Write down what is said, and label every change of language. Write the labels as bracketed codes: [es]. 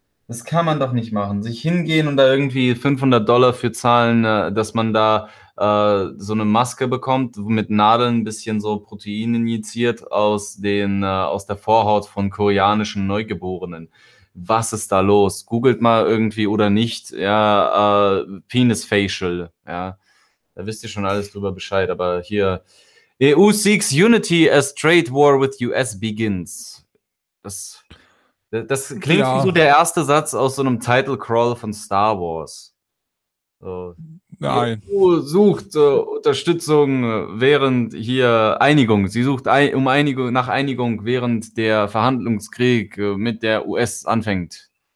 [de] Das kann man doch nicht machen. Sich hingehen und da irgendwie $500 für zahlen, dass man da so eine Maske bekommt, mit Nadeln ein bisschen so Protein injiziert aus der Vorhaut von koreanischen Neugeborenen. Was ist da los? Googelt mal irgendwie oder nicht, ja, Penis Facial, ja. Da wisst ihr schon alles drüber Bescheid, aber hier. [en] EU seeks unity as trade war with US begins. [de] Das klingt ja wie so der erste Satz aus so einem Title Crawl von Star Wars. So. Nein. Die EU sucht Unterstützung während hier Einigung. Sie sucht Einigung, während der Verhandlungskrieg mit der US anfängt.